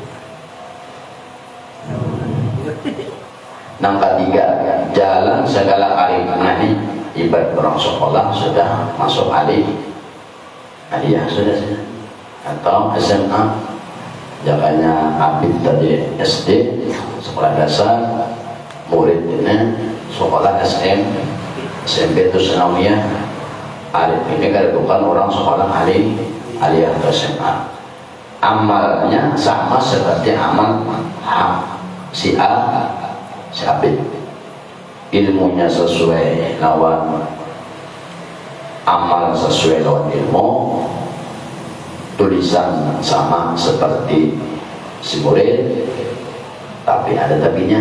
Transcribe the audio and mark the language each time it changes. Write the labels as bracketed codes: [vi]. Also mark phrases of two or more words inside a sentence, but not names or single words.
[id] Yang ketiga, jalan segala arif nahi. Ibarat orang sekolah sudah masuk aliyah sudah atau SMA, jakanya abid tadi SD sekolah dasar, murid ini sekolah SMP itu sanawiyah. Arif ini bukan orang sekolah aliyah atau SMA. Amalnya sama seperti amal si abid, ilmunya sesuai lawan amal, sesuai lawan ilmu, tulisan sama seperti si murid, tapi ada tapinya.